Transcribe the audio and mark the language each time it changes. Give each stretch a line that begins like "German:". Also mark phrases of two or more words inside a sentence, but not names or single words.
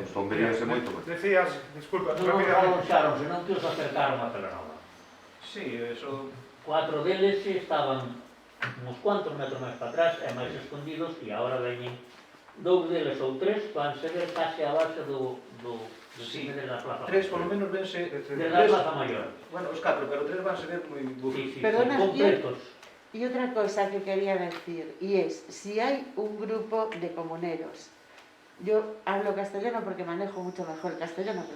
Galician: Entón veríase moito máis.
Spanish: Decías, disculpa,
Galician: Non rápidamente. avanzaron, senón que os acercaron a Celanova.
Spanish: Sí, eso...
Galician: 4 deles sí estaban uns cuantos metros máis para atrás e máis escondidos e agora veñen 2 deles ou 3 van se ver case a base do
Spanish: Sí, cine de la Plaza tres por lo Mayor.
Galician: menos vense...
Spanish: De la Plaza Mayor.
Galician: Bueno, os 4, pero 3 van se ver moi...
Spanish: Sí, sí, Perdona,
Galician: completos.
Spanish: Y otra cosa que quería decir, y es, si hay un grupo de comuneros, yo hablo castellano porque manejo mucho mejor el castellano que